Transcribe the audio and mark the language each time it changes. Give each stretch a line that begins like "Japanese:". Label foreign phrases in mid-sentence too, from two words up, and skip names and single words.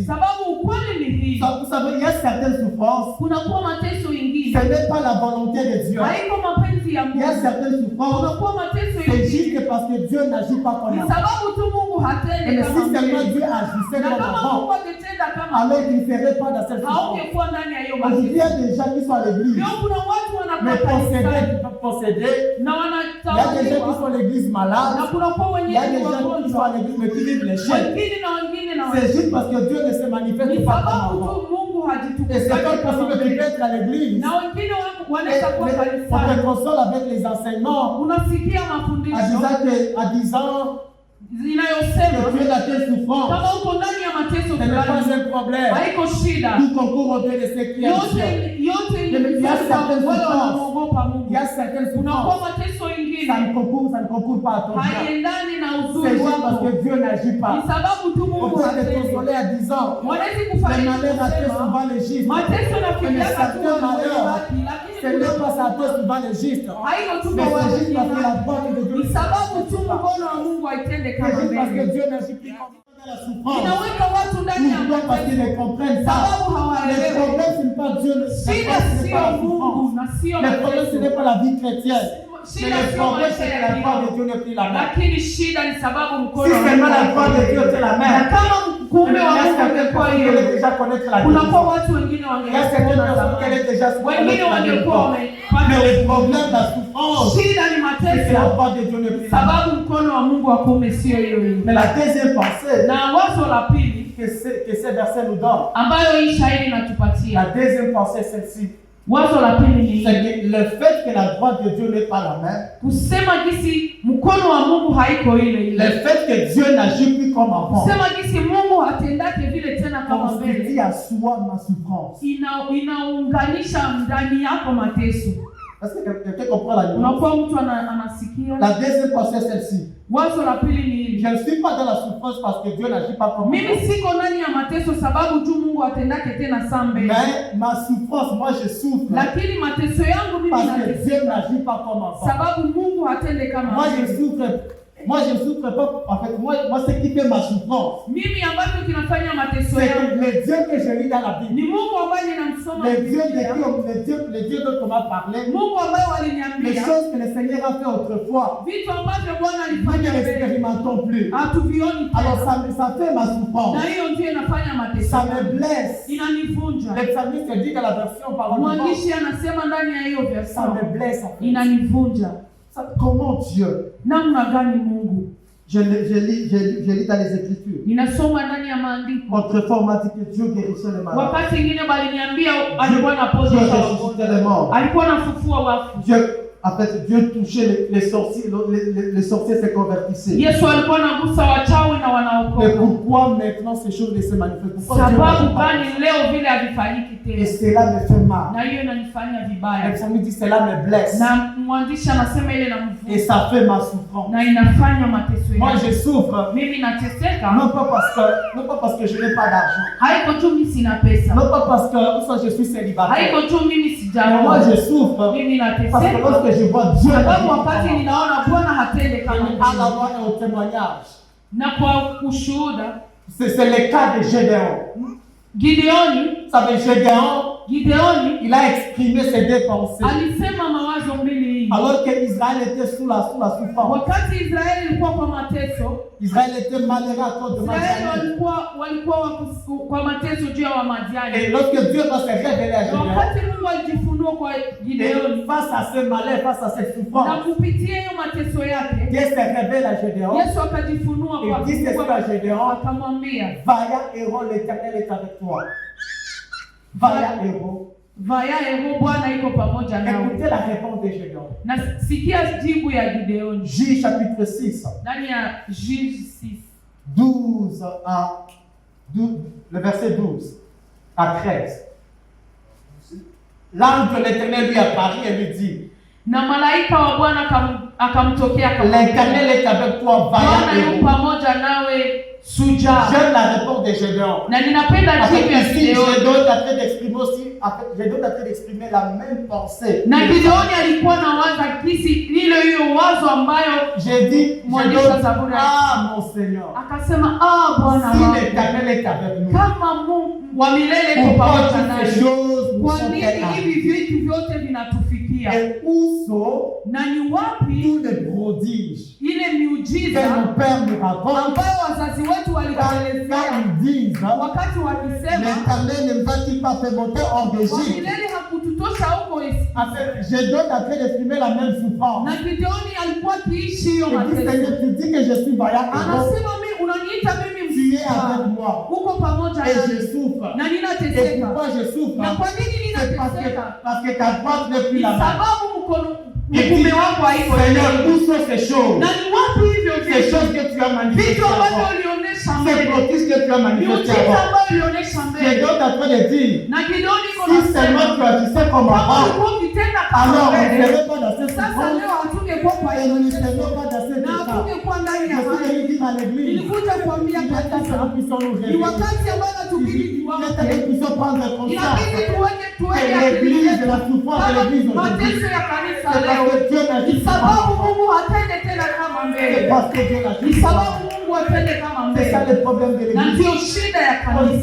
Swahili: sababu ukweli ni hii,
French: Vous savez, il y a certaines souffrances,
Swahili: kunakuwa mateso
French: ce
Swahili: ingine
French: n'est pas la volonté de Dieu.
Swahili: haiko mapenzi ya
French: Il y a
Swahili: Mungu,
French: certaines souffrances,
Swahili: kunakuwa mateso
French: c'est
Swahili: ingine
French: juste parce que Dieu n'agit pas comme
Swahili: ni
French: avant.
Swahili: sababu tu Mungu hatende
French: Mais
Swahili: kama
French: si seulement
Swahili: mbele.
French: Dieu agissait
Swahili: Na
French: comme
Swahili: kama
French: avant,
Swahili: Mungu angetenda kama
French: alors il ne ferait pas dans cette souffrance.
Swahili: haungekuwa ndani ya hiyo
French: Aujourd'hui, il y
Swahili: mateso.
French: a des gens qui sont à l'église,
Swahili: Leo kuna watu
French: mais
Swahili: wanakuwa kanisani
French: possédés.
Swahili: na
French: Il y a des gens qui sont
Swahili: wanatawaliwa,
French: à l'église
Swahili: na
French: malades.
Swahili: kunakuwa
French: Il
Swahili: wenye
French: y a des
Swahili: ni
French: gens qui sont
Swahili: wagonjwa,
French: à l'église mais qui vivent les chaînes.
Swahili: wengine na wengine na
French: C'est juste
Swahili: wengine.
French: parce que Dieu ne se
Swahili: Ni
French: manifeste pas comme
Swahili: sababu
French: avant.
Swahili: tu Mungu
French: Et c'est
Swahili: hajitukuzaki
French: pas
Swahili: kama
French: possible que tu peux
Swahili: mbele.
French: être à l'église.
Swahili: Na wengine
French: Et
Swahili: wanaweza kuwa
French: on te
Swahili: kanisani,
French: console avec les enseignements
Swahili: unasikia
French: en
Swahili: mafundisho
French: disant que
Swahili: inayosema
French: tu es dans telle souffrance.
Swahili: kama uko ndani ya mateso
French: Ce n'est pas
Swahili: fulani,
French: un problème.
Swahili: haiko shida.
French: Tout concourt au bien de ce qui est Dieu.
Swahili: Yote
French: Il y a certaines
Swahili: wale
French: souffrances.
Swahili: wanaogopa
French: Il
Swahili: Mungu.
French: y a certaines
Swahili: Unakuwa
French: souffrances.
Swahili: mateso
French: Ça
Swahili: ingine
French: ne concourt pas à ton bien.
Swahili: haiendani na
French: C'est
Swahili: uzuri
French: juste parce
Swahili: wako,
French: que Dieu n'agit
Swahili: ni
French: pas.
Swahili: sababu tu
French: On
Swahili: Mungu
French: peut te
Swahili: hatendi.
French: consoler en disant
Swahili: Wanaweza
French: les
Swahili: kufariji
French: malheurs atteignent
Swahili: kusema
French: souvent les justes.
Swahili: mateso
French: Mais
Swahili: nafikia
French: certains
Swahili: hatua
French: malheurs,
Swahili: haki,
French: ce
Swahili: lakini
French: n'est pas ça atteigne souvent les justes.
Swahili: haiko tu
French: Mais
Swahili: kwa
French: c'est juste parce que la
Swahili: wengine,
French: droite de Dieu
Swahili: ni
French: ne
Swahili: sababu tu
French: s'agit pas.
Swahili: mkono wa Mungu haitende
French: C'est
Swahili: kama
French: juste parce que
Swahili: mbele.
French: Dieu n'agit plus comme dans la souffrance.
Swahili: inaweka watu ndani ya
French: Pourquoi? Parce qu'ils
Swahili: mateso
French: ne comprennent pas.
Swahili: sababu
French: Le
Swahili: hawaelewi.
French: problème, ce n'est pas Dieu, le
Swahili: Shida
French: problème, ce n'est
Swahili: sio
French: pas la
Swahili: Mungu
French: souffrance.
Swahili: na sio
French: Le problème, ce
Swahili: mateso.
French: n'est pas la vie chrétienne. Mais
Swahili: Shida
French: le
Swahili: sio
French: problème,
Swahili: maisha
French: c'est que
Swahili: ya
French: la foi de
Swahili: kiroho.
French: Dieu n'est plus la même.
Swahili: Lakini shida ni sababu
French: Si
Swahili: mkono wa
French: seulement la
Swahili: Mungu
French: foi de Dieu était la
Swahili: na
French: même,
Swahili: kama kumbe wa
French: il y a
Swahili: Mungu
French: certaines
Swahili: angekuwa
French: personnes qui
Swahili: hiyo,
French: allaient déjà connaître la
Swahili: kunakuwa
French: guérison.
Swahili: watu wengine
French: Il y a
Swahili: wangekuwa
French: certaines
Swahili: na
French: personnes qui
Swahili: zamani.
French: allaient déjà
Swahili: Wengine
French: connaître la
Swahili: wangekuwa
French: guérison.
Swahili: wamepata
French: Mais le
Swahili: guérison.
French: problème, la souffrance,
Swahili: Shida ni
French: c'est que la
Swahili: mateso
French: foi de Dieu n'est plus la même.
Swahili: sababu mkono wa Mungu wa kuume sio hiyo hiyo.
French: Mais la deuxième pensée
Swahili: Na wazo la pili
French: que ces versets nous donnent,
Swahili: ambayo hii shahidi inatupatia,
French: la deuxième pensée, c'est celle-ci.
Swahili: wazo la pili ni
French: C'est
Swahili: hili,
French: que le fait que la droite de Dieu n'est pas la même,
Swahili: kusema gisi mkono wa Mungu haiko ile
French: le
Swahili: ile,
French: fait que Dieu n'agit plus comme avant,
Swahili: kusema gisi Mungu hatendake vile tena kama
French: constitue
Swahili: mbele,
French: à soi ma souffrance.
Swahili: inaunganisha ndani yako mateso.
French: Est-ce que quelqu'un comprend la nuance?
Swahili: Unakuwa mtu anasikia.
French: La deuxième pensée, c'est celle-ci.
Swahili: Wazo la pili ni hili,
French: Je ne suis pas dans la souffrance parce que Dieu n'agit pas comme
Swahili: mimi
French: avant.
Swahili: siko ndani ya mateso sababu tu Mungu atendake tena saa mbele,
French: Mais ma souffrance, moi je souffre
Swahili: lakini mateso yangu mimi
French: parce que
Swahili: nateseka
French: Dieu n'agit pas comme avant.
Swahili: sababu Mungu hatende kama
French: Moi je
Swahili: mbele.
French: souffre. Moi je ne souffre pas. En fait, moi ce qui fait ma souffrance,
Swahili: Mimi ambacho kinafanya mateso
French: c'est
Swahili: yangu
French: que le Dieu que je lis dans la Bible,
Swahili: ni Mungu ambaye ninamsoma
French: le Dieu
Swahili: Biblia,
French: le Dieu dont on m'a parlé,
Swahili: Mungu ambaye
French: les
Swahili: waliniambia
French: choses que le Seigneur a fait autrefois,
Swahili: vitu ambavyo Bwana
French: nous ne
Swahili: alifanya mbele
French: l'expérimentons plus.
Swahili: hatuvioni
French: Alors
Swahili: tena,
French: ça fait ma
Swahili: na
French: souffrance.
Swahili: hiyo ndio inafanya mateso
French: Ça me
Swahili: yangu.
French: blesse.
Swahili: Inanivunja.
French: Le psalmiste dit dans la version par le
Swahili: Mwandishi anasema ndani ya hiyo
French: ça verse, me blesse. En fait.
Swahili: inanivunja.
French: Comment Dieu?
Swahili: Namna gani Mungu?
French: Je lis dans les Écritures.
Swahili: Ninasoma ndani ya maandiko.
French: Autrefois, on m'a dit que Dieu guérissait les malades.
Swahili: Wakati mwingine baliniambia alikuwa
French: Dieu
Swahili: anapozesha
French: ressuscitait
Swahili: wagonjwa,
French: les morts.
Swahili: alikuwa anafufua wafu.
French: En fait, Dieu touchait les sorciers, les sorciers se convertissaient.
Swahili: Yesu alikuwa anagusa wachawi na
French: Mais
Swahili: wanaokoka.
French: pourquoi maintenant ces choses ne se manifestent? Pourquoi Dieu
Swahili: Sababu
French: n'agit pas?
Swahili: gani leo vile havifanyiki
French: Et
Swahili: tena?
French: cela me fait mal.
Swahili: Na hiyo inanifanya
French: Le
Swahili: vibaya.
French: psalmiste dit cela me blesse.
Swahili: Na mwandishi anasema ile
French: Et
Swahili: namvunja
French: ça fait ma souffrance.
Swahili: na inafanya mateso
French: Moi
Swahili: yangu.
French: je souffre.
Swahili: Mimi nateseka,
French: Non pas parce que je n'ai pas d'argent.
Swahili: haiko tu mimi sina pesa,
French: Non pas parce que soit je suis célibataire.
Swahili: haiko tu mimi
French: Mais moi
Swahili: sijaoa,
French: je souffre.
Swahili: mimi
French: Parce que
Swahili: nateseka
French: lorsque je vois Dieu
Swahili: sababu wakati ninaona Bwana hatende kama
French: à
Swahili: mbele.
French: avoir un témoignage.
Swahili: Na kwa ushuhuda,
French: C'est le cas de Gédéon.
Swahili: Gideoni,
French: Vous savez, Gédéoni, il a exprimé ses deux pensées.
Swahili: alisema mawazo mbili hii.
French: Alors qu'Israël était sous la souffrance.
Swahili: Wakati Israeli ilikuwa kwa mateso,
French: Israël était malheureux à cause de
Swahili: Israeli
French: Madian.
Swahili: walikuwa kwa mateso juu ya
French: Et
Swahili: Wamadiani.
French: lorsque Dieu va se révéler à Gédéon,
Swahili: Wakati Mungu alijifunua kwa Gideoni
French: et face à ce malheur, face à cette
Swahili: na
French: souffrance,
Swahili: kupitia hiyo mateso yake,
French: Dieu se révèle à Gédéon.
Swahili: Yesu akajifunua
French: Et dit ceci à Gédéon,
Swahili: akamwambia,
French: vaillant héros, l'Éternel est avec toi. Vaillant héros.
Swahili: vaya Yehova, Bwana iko pamoja nawe.
French: Écoutez la réponse de Gédéon.
Swahili: Na sikia jibu ya Gideoni
French: Juge chapitre 6,
Swahili: ndani ya Juge 6
French: le verset 12 à 13. L'ange de l'Éternel lui apparaît et lui dit,
Swahili: na malaika wa Bwana akamtokea
French: l'Éternel est avec toi, vaillant
Swahili: Bwana yu
French: héros.
Swahili: pamoja nawe shujaa.
French: J'aime la réponse de Gédéon.
Swahili: Na ninapenda
French: En
Swahili: jibu ya
French: fait, ici,
Swahili: Gideoni.
French: Gédéon est en train d'exprimer aussi, en fait, Gédéon est en train d'exprimer la même pensée.
Swahili: Na Gideoni alikuwa na waza kisi ile hiyo wazo ambayo
French: J'ai dit,
Swahili: mwandishi wa Zaburi
French: mon Seigneur,
Swahili: akasema, Bwana
French: si
Swahili: wangu,
French: l'Éternel est avec nous,
Swahili: kama Mungu wa milele iko
French: pourquoi
Swahili: pamoja
French: toutes ces
Swahili: nasi,
French: choses nous
Swahili: kwa
French: sont
Swahili: nini
French: arrivées?
Swahili: hivi vitu vyote vinatufikia?
French: Et où sont
Swahili: Na ni wapi
French: tous les prodiges
Swahili: ile
French: que
Swahili: miujiza
French: nos pères nous racontent
Swahili: ambayo wazazi wetu
French: quand
Swahili: walituelezea
French: ils disent,
Swahili: wakati wakisema
French: l'Éternel ne va-t-il pas fait monter hors
Swahili: kwa
French: d'Égypte?
Swahili: milele hakututosha huko Misri?
French: En fait, Gédéon est en train d'exprimer la même souffrance.
Swahili: Na Gideoni alikuwa akiishi hiyo
French: Il dit,
Swahili: mateso.
French: Seigneur, tu dis que je suis vaillant et donc
Swahili: Anasema mimi unaniita mimi
French: tu es
Swahili: mshujaa,
French: avec moi
Swahili: uko pamoja
French: et
Swahili: nami
French: je souffre.
Swahili: na
French: Et
Swahili: ninateseka.
French: pourquoi je souffre?
Swahili: Na kwa nini
French: C'est
Swahili: ninateseka?
French: parce que ta droite n'est plus
Swahili: Ni
French: la même.
Swahili: sababu mkono
French: Et
Swahili: mkume
French: dis,
Swahili: wako haiko
French: Seigneur,
Swahili: tena.
French: où sont ces choses?
Swahili: Na ni wapi hivyo
French: Ces
Swahili: vitu?
French: choses que tu as manifestées
Swahili: Vitu ambavyo
French: avant.
Swahili: ulionyesha
French: Ces
Swahili: mbele.
French: prodiges que tu as manifestées
Swahili: Miujiza
French: avant.
Swahili: ambayo ulionyesha mbele.
French: Gédéon est en train de dire,
Swahili: Na Gideoni iko
French: si seulement
Swahili: nasema
French: tu agissais comme
Swahili: kama
French: avant,
Swahili: ulikuwa ukitenda
French: alors
Swahili: kama
French: on ne
Swahili: mbele,
French: serait pas dans cette
Swahili: sasa
French: souffrance
Swahili: leo hatungekuwa kwa
French: et
Swahili: hiyo
French: nous ne
Swahili: mateso.
French: serions pas dans cet
Swahili: Na
French: état.
Swahili: hatungekuwa ndani
French: Je
Swahili: ya
French: suis
Swahili: hali.
French: venu dire à l'église,
Swahili: Nilikuja kuambia
French: il est temps que
Swahili: kanisa,
French: nous puissions nous
Swahili: ni
French: réveiller.
Swahili: wakati ambao
French: Il
Swahili: natubidi
French: est temps que
Swahili: tuamke.
French: nous puissions prendre conscience
Swahili: Inabidi tuweke
French: que l'église de la souffrance de l'église
Swahili: kama
French: aujourd'hui.
Swahili: mateso ya kanisa
French: C'est
Swahili: leo.
French: parce que Dieu n'a
Swahili: Ni
French: dit
Swahili: sababu Mungu hatende tena kama
French: c'est
Swahili: mbele.
French: parce que Dieu n'a
Swahili: Ni
French: dit
Swahili: sababu Mungu Mungu atende kama
French: C'est ça
Swahili: mbele.
French: le problème de
Swahili: Na
French: l'église.
Swahili: ndio shida ya
French: Aujourd'hui,